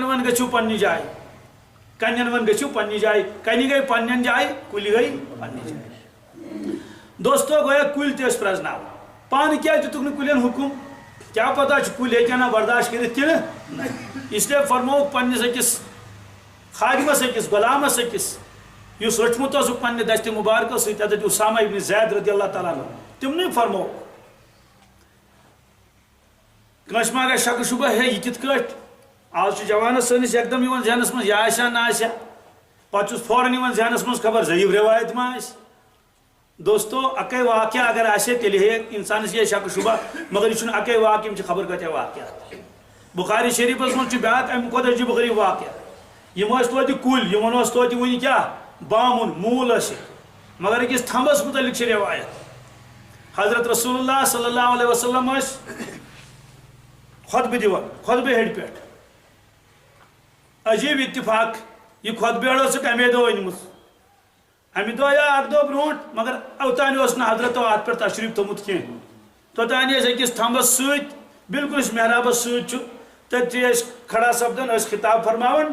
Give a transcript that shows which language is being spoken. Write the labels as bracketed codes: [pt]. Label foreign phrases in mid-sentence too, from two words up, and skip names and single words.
[ks] ون گٔژھِو پننہِ جایہِ کنٮ۪ن ون گٔژھِو پننہِ جایہِ کنہِ گٔے پننٮ۪ن جایہِ کُلۍ گٔے پننہِ جایہِ دوستو گویا کُلۍ تہِ ٲسۍ پرٛزناوان پانہٕ کیٛازِ دِتُکھ نہٕ کُلٮ۪ن حُکُم کیٛاہ پتہ چھُ کُلۍ ہیٚکن نہ برداشت کٔرِتھ کِنہٕ اسلیے فرمووُکھ پننِس أکِس خادمس أکِس غلامس أکِس یُس رٔچھمُت اوسُکھ پننہِ دستہِ مُبارکو سۭتۍ حضرت اُسامہ ابن زید [ar] رضی اللہ تعالیٰ عنہ [ks] تِمنٕے فرمووُکھ کٲنٛسہِ ما گژھِ شکہٕ شُبہ ہے یہِ کِتھ کٲٹھۍ آز چھُ جوانس سٲنِس یکدم یِوان ذہنس منٛز یہِ آسیا نہ آسیا پتہٕ چھُس فوراً یِوان ذہنس منٛز خبر ضعیٖف روایت ما آسہِ دوستو اکے واقعہ اگر آسہِ تیٚلہِ ہیٚکہِ انسانس یہِ شکہٕ شُبہ مگر یہِ چھُنہٕ اکے واقعہ یِم چھِ خبر کۭتیاہ واقعات بخاری شریٖفس منٛز چھُ بیٛاکھ امہِ کھۄتہٕ عجیٖب غریٖب واقعہ یِم ٲسۍ توتہِ کُلۍ یِمن اوس توتہِ وُنہِ کیٛاہ بامُن موٗل ٲسِکھ مگر أکِس تھمبس مُتعلق چھِ روایت حضرت رسول اللہ [ar] صلی اللہ علیہ وسلم [ks] ٲسۍ خۄطبہٕ دِوان خۄطبہٕ ہیٚرِ پٮ۪ٹھ عجیٖب اتفاق یہِ خۄطبہٕ ہیٚڑ ٲسٕکھ اَمے دۄہ أنمٕژ امہِ دۄہ یا اکھ دۄہ برونٛٹھ مگر اوتانۍ اوس نہٕ حضرتو اتھ پٮ۪ٹھ تشریٖف تھوٚمُت کینٛہہ توٚتانۍ ٲسۍ أکِس تھمبس سۭتۍ بالکل یُس محرابس سۭتۍ چھُ تٔتھی ٲسۍ کھڑا سپدان ٲسۍ خطاب فرماوان